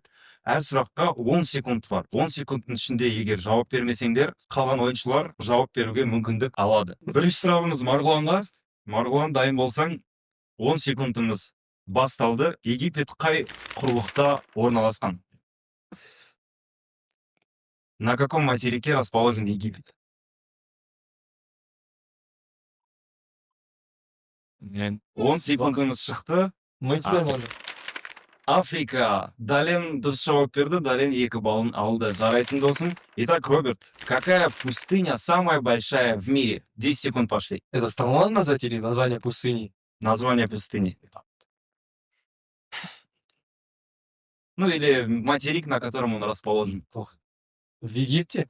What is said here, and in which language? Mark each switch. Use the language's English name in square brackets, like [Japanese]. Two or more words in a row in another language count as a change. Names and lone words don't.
[Kazakh] Әр сұраққа 10 секунд бар. 10 секундтың ішінде егер жауап бермесеңдер, қалған ойыншылар жауап беруге мүмкіндік алады. Бірінші сұрағымыз Марғұланға. Марғұлан, дайын болсаң, 10 секундымыз басталды. Египет қай құрлықта орналасқан? [Russian] На каком материке расположен Египет? [Kazakh] Мен 10 секундымыз шықты. Африка. Дален дұрыс жауап берді. Дален 2 баллын алды. Жарайсың досың. [Russian] Итак, Роберт, какая пустыня самая большая в мире? 10 секунд пошли. Это страну назвать или название пустыни? Название пустыни. Ну или материк, на котором он расположен. В Египте?